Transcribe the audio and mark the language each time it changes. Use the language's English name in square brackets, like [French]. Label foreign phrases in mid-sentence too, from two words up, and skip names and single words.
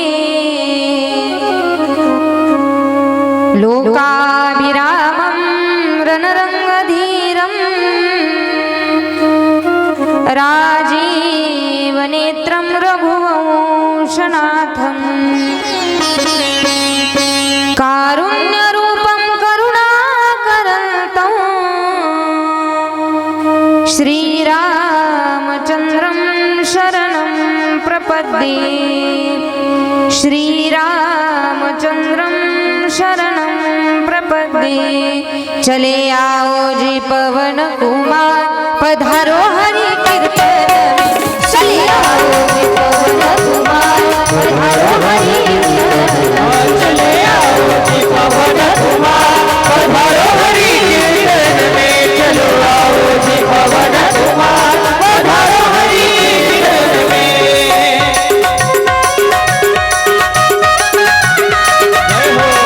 [Sanskrit] लोकाभिरामं रणरङ्गधीरं राजीवनेत्रं रघुवंशनाथं कारुण्यरूपं करुणाकरन्तं श्रीरामचन्द्रं शरणं प्रपद्ये श्रीरामचन्द्रं शरणं प्रपद्ये [Hindi] चले आओ जी पवन कुमार पधारो हरि कीर्तन में चले आओ जी पवन कुमार पधारो हरि कीर्तन में चले आओ जी पवन कुमार पधारो हरि कीर्तन में चलो आओ जी पवन कुमार पधारो हरि कीर्तन में जय हो